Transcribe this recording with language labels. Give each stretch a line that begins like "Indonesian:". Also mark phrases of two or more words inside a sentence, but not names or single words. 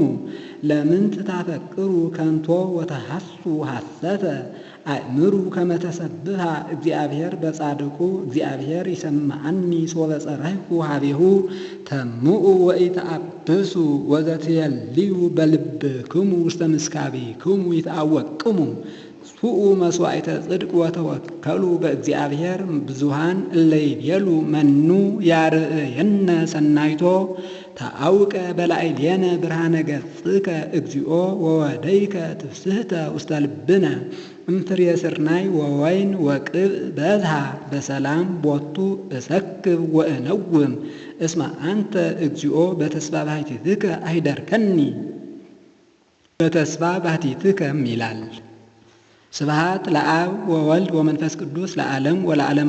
Geez: ለምንት ታፈቅሩ ከንቶ ወተሐሱ ሐሰተ አእምሩ ከመ ተሰብሐ እግዚአብሔር በጻድቁ እግዚአብሔር ይሰምዐኒ ሶበ ጸራይኩ ሀቤሁ ተምኡ ወኢተአብሱ ወዘትየልዩ በልብክሙ ውስተ ምስካቢክሙ ይትአወቅሙ ስኡ መስዋዕተ ጽድቅ ወተወከሉ በእግዚአብሔር ብዙኃን እለ ይቤሉ መኑ ያርእየነ ሰናይቶ ተአውቀ በላዕሌነ ብርሃነ ገጽከ እግዚኦ ወወደይከ ትፍስሕተ ውስተ ልብነ እምፍሬ ስርናይ ወወይን ወቅብእ በዝሃ በሰላም ቦቱ እሰክብ ወእነውም እስመ አንተ እግዚኦ በተስፋ ባሕቲትከ አይደርከኒ በተስፋ ባሕቲትከም ይላል። ስብሐት ለአብ ወወልድ ወመንፈስ ቅዱስ ለዓለም ወለዓለመ